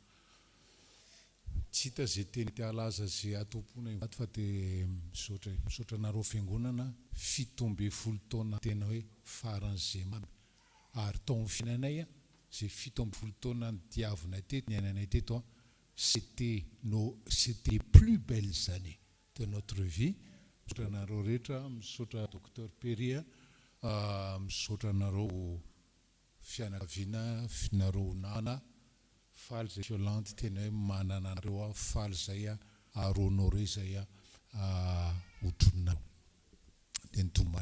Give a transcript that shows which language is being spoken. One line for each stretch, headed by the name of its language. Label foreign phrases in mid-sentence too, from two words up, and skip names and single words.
Malagasy: tsy hita zay teny te halaza zay atompona ivaty fa te misaotra nareo fiangonana 17 taona tena hoe faran'izay mamy ary taon'ny fiainanay zay 17 taona nitiavinay teto ny ainanay teto
French: c'était les plus belles années de notre vie.
Malagasy: Misaotra nareo rehetra, misaotra docteur Perry, misaotra nareo fianakaviana, nareo nana faly zay Violante tena hoe manana nareo faly zay ary honoré zay hotronareo dia nitombo maly